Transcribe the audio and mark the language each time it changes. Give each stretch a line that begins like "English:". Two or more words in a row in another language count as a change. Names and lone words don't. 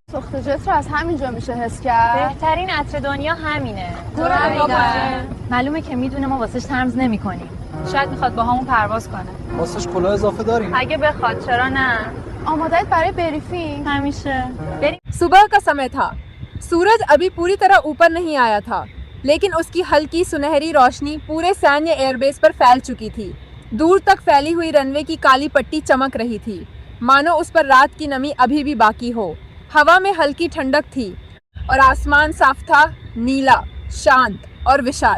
Persian: سوخت جت رو از همینجا میشه حس کرد. بهترین عطر دنیا همینه. معلومه که میدونه ما واسش ترمز نمی‌کنیم. شاید میخواد با همون پرواز کنه. واسش کلاه اضافه داریم. اگه بخواد چرا نه؟ آماده‌اید برای بریفینگ؟ همیشه. بریم.
Hindi: सुबह का समय था। सूरज अभी पूरी तरह ऊपर नहीं आया था, लेकिन उसकी हल्की सुनहरी रोशनी पूरे सैन्य एयरबेस पर फैल चुकी थी। दूर तक फैली हुई रनवे की काली पट्टी चमक रही थी, मानो उस पर रात की नमी अभी भी बाकी हो। हवा में हल्की ठंडक थी और आसमान साफ था, नीला, शांत और विशाल।